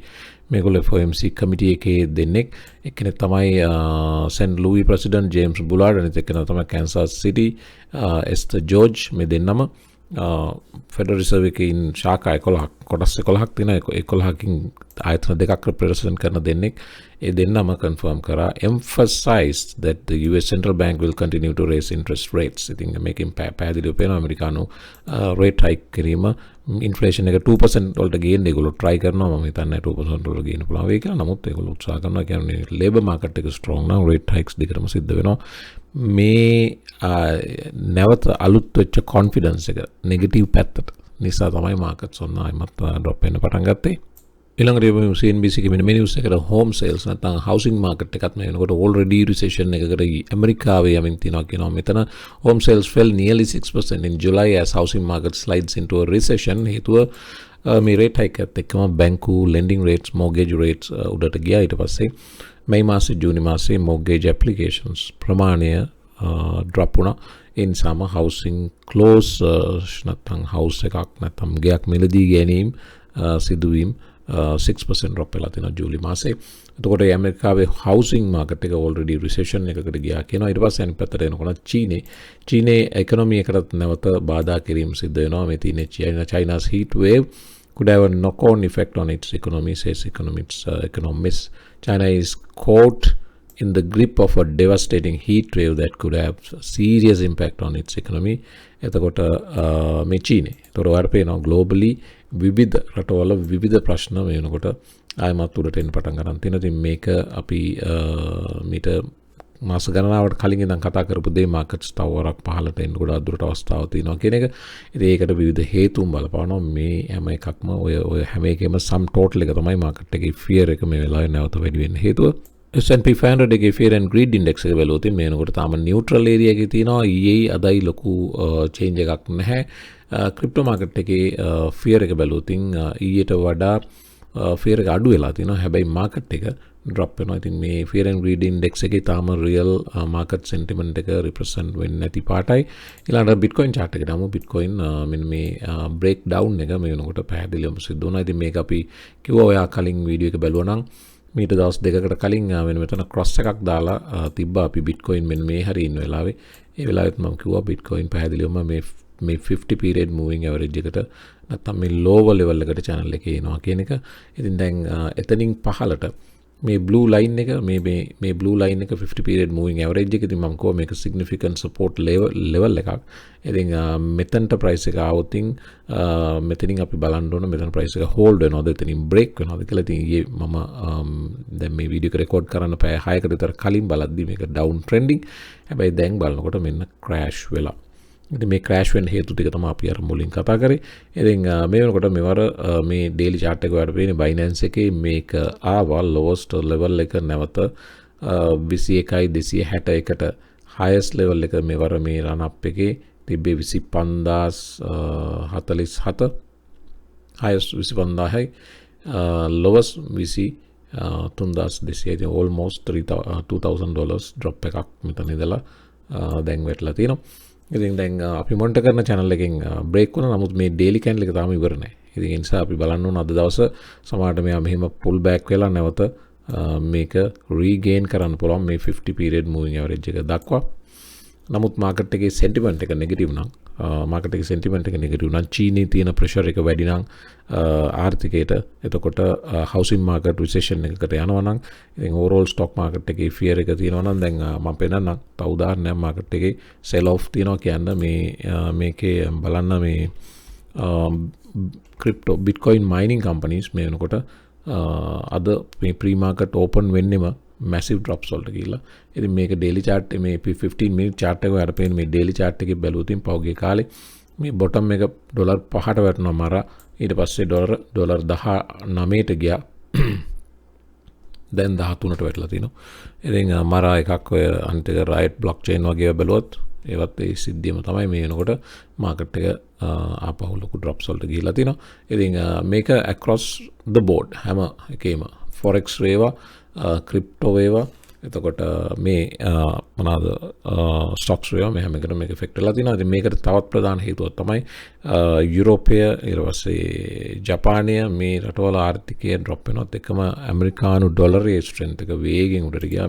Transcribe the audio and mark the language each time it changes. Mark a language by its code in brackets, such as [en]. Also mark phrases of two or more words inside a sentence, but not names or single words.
[si] මේගොල්ලෝ [en] FOMC committee [si] එකේ දෙන්නෙක්. එක්කෙනෙක් තමයි St. Louis president James Bullard. අනිත් එක්කෙනා තමයි Kansas City Esther George. මේ දෙන්නම Federal Reserve එකේ ශාඛා 11ක් කොටස් 11ක් තියෙනවා. 11කින් ආයතන දෙකක් represent කරන දෙන්නෙක්. ඒ දෙන්නම confirm කරා [en] emphasized that the US Central Bank will continue to raise interest rates. [si] ඉතින් මේකෙන් පැහැදිලිව පේනවා ඇමරිකානු [en] rate hike [si] කිරීම inflation එක 2% වලට ගේන්න ඒගොල්ලෝ try කරනවා. මම හිතන්නේ 2% වලට ගේන්න පුළුවන් වෙයි කියලා. නමුත් ඒගොල්ලෝ උත්සාහ කරනවා. කියන්නේ [en] labor market [si] එක strong නම් [en] rate hikes [si] දිගටම සිද්ධ වෙනවා. මේ නැවත අලුත් වෙච්ච confidence එක negative පැත්තට නිසා තමයි markets ඔන්න ආයිමත් drop වෙන්න පටන් ගත්තේ. ඊළඟට CNBC එකේ මෙන්න මේ නිවුස් එකට [en] home sales [si] නැත්නම් [en] housing market [si] එකත් මේ වෙනකොට [en] already recession [si] එකකට ඇමරිකාවේ යමින් තියෙනවා කියනවා. [en] මෙතන home sales fell nearly 6% in July as housing market slides into a recession. [si] හේතුව මේ [en] rate hike [si] එකත් එක්කම බැංකු [en] lending rates, mortgage rates [si] උඩට ගියා. ඊට පස්සේ මේ මාසේ ජූනි මාසේ [en] mortgage applications [si] ප්‍රමාණය drop වුණා. ඒ නිසාම [en] housing close [si] නැත්නම් house එකක් නැත්නම් ගෙයක් මිලදී ගැනීම සිදුවීම් 6% drop වෙලා තියෙනවා ජූලි මාසේ. එතකොට ඇමරිකාවේ [en] housing market [si] එක [en] already recession [si] එකකට ගියා කියනවා. ඊට පස්සේ අනිත් පැත්තට එනකොට චීනේ economy එකටත් නැවත බාධා කිරීම සිද්ධ වෙනවා. මේ තියෙන [en] China's heat wave could have a knock-on effect on its economy, says economists. China is caught in the grip of a devastating heat wave that could have serious impact on its economy. [si] එතකොට මේ චීනේ. ඒතකොට ඔයාලට පේනවා globally විවිධ රටවල විවිධ ප්‍රශ්න මේ වෙනකොට ආයමත් උඩට එන්න පටන් ගන්න තියෙනවා. ඉතින් මේක අපි මීට මාස ගණනාවකට කලින් ඉඳන් කතා කරපු දේ මාකට්ස් තව වරක් පහළට එන්න ගොඩාක් දුරට අවස්ථාවක් තියෙනවා කියන එක. ඉතින් ඒකට විවිධ හේතුන් බලපානවා. මේ හැම එකක්ම ඔය හැම එකේම [en] sum total [si] එක තමයි මාකට් එකේ fear එක මේ වෙලාවේ නැවත වැඩි වෙන්න හේතුව. S&P 500 එකේ [en] fear and greed index [si] එක බැලුවොත් මේ වෙනකොට තාම [en] neutral area [si] එකේ තියෙනවා. ඊයේ අදයි ලොකු change එකක් නැහැ. [en] crypto market [si] එකේ fear එක බැලුවොත් ඊයට වඩා fear එක අඩු වෙලා තියෙනවා. හැබැයි මාකට් එක drop වෙනවා. ඉතින් මේ [en] fear and greed index [si] එකේ තාම [en] real market sentiment [si] එක represent වෙන්නේ නැති පාටයි. ඊළඟට [en] bitcoin chart [si] එකට යමු. bitcoin මෙන්න මේ breakdown එක මේ වෙනකොට පැහැදිලිවම සිද්ධ වුණා. ඉතින් මේක අපි කිව්වා ඔයා කලින් වීඩියෝ එක බැලුවා නම් මීට දවස් දෙකකට කලින් මෙතන cross එකක් දාලා තිබ්බා අපි bitcoin මෙන්න මේ හරිය ඉන්න වෙලාවේ. ඒ වෙලාවෙත් මම කිව්වා bitcoin පැහැදිලිවම මේ [en] 50 period moving average [si] එකට නැත්නම් මේ [en] lower level [si] එකට channel එකේ එනවා කියන එක. ඉතින් දැන් එතනින් පහළට මේ [en] blue line [si] එක මේ [en] blue line [si] එක [en] 50 period moving average [si] එක. ඉතින් මම කිව්වා මේක [en] significant support level [si] එකක්. ඉතින් මෙතනට price එක આવොත් මෙතනින් අපි බලන්න ඕන මෙතන price එක hold වෙනවද එතනින් break වෙනවද කියලා. ඉතින් ඊයේ මම දැන් මේ වීඩියෝ එක රෙකෝඩ් කරන්න පැය 6කට විතර කලින් බලද්දි මේක [en] down trending. [si] හැබැයි දැන් බලනකොට මෙන්න crash වෙලා. ඉතින් මේ crash වෙන්න හේතු ටික තමයි අපි අර මුලින් කතා කරේ. ඉතින් මේ වෙනකොට මෙවර මේ [en] daily chart [si] එක වලට පේන්නේ Binance එකේ මේක ආවා [en] lowest level [si] එක නැවත 21,261ට [en] highest level [si] එක මෙවර මේ [en] run up [si] එකේ තිබ්බේ 25,047 highest 25,000යි lowest 23,200 [en] almost $2,000 drop [si] එකක් මෙතන ඉඳලා දැන් වැටලා තියෙනවා. ඉතින් දැන් අපි මොනිටර් කරන channel එකෙන් break වුණා. නමුත් මේ [en] daily candle [si] එක තාම ඉවර නැහැ. ඉතින් ඒ නිසා අපි බලන්න ඕන අද දවස සමහරට මෙයා මෙහෙම [en] pull back [si] වෙලා නැවත මේක regain කරන්න පුළුවන් මේ [en] 50 period moving average [si] එක දක්වා. නමුත් market එකේ sentiment එක negative නම් චීනයේ තියෙන pressure එක වැඩි නම් ආර්ථිකයට එතකොට [en] housing market recession [si] එකකට යනවා නම් ඉතින් [en] overall stock market [si] එකේ fear එක තියෙනවා නම් දැන් මම පෙන්නන්නම් තව උදාහරණයක් market එකේ [en] sell off [si] තියෙනවා කියන්න මේකේ බලන්න මේ [en] crypto bitcoin mining companies [si] මේ වෙනකොට අද මේ [en] pre market open [si] වෙන්නෙම [en] massive drops [si] වලට ගිහිල්ලා. ඉතින් මේක [en] daily chart [si] මේ [en] 15 minute chart [si] එක වලට පේන මේ [en] daily chart [si] එකේ බැලුවොත් පහුගිය කාලේ මේ bottom එක ඩොලර් 5ට වැටුණා මර. ඊට පස්සේ ඩොලර් 19ට ගියා. දැන් 13ට වැටලා තිනවා. ඉතින් මර එකක් ඔය අනිත් එක riot blockchain වගේ බැලුවොත් ඒවත් ඒ සිද්ධියම තමයි මේ වෙනකොට market එක ආපහු ලොකු drops වලට ගිහිල්ලා තිනවා. ඉතින් මේක [en] across the board [si] හැම එකේම forex වේවා ක්‍රිප්ටෝ වේවා එතකොට මේ මොනවාද ස්ටොක්ස් වේවා මේ හැම එකටම මේක ඉෆෙක්ට් වෙලා තියෙනවා. ඉතින් මේකට තවත් ප්‍රධාන හේතුවක් තමයි යුරෝපය ඊට පස්සේ ජපානය මේ රටවල ආර්ථිකය ඩ්‍රොප් වෙනවත් එකම ඇමරිකානු ඩොලරයේ ස්ට්‍රෙන්ත් එක වේගෙන් උඩට ගියා.